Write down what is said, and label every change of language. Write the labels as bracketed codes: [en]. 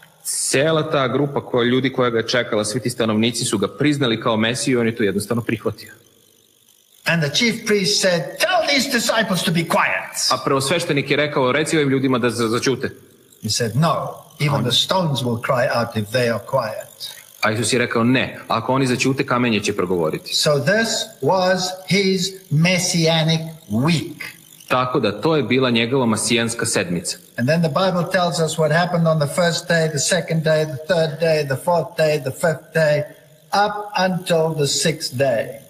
[sr] Cijela ta grupa ljudi koja ga je čekala, svi ti stanovnici su ga priznali kao Mesiju i on je to jednostavno prihvatio. [en] And the chief priest said, tell these disciples to be quiet. [sr] A prvosveštenik je rekao, reci ovim ljudima da začute. [en] He said, no, even the stones will cry out if they are quiet. [sr] A Isus je rekao, ne, ako oni začute, kamenje će progovoriti. [en] So this was his messianic week. [sr] Tako da to je bila njegova masijanska sedmica. [en] And then the Bible tells us what happened on the first day, the second day, the third day, the fourth day, the fifth day, up until the sixth day.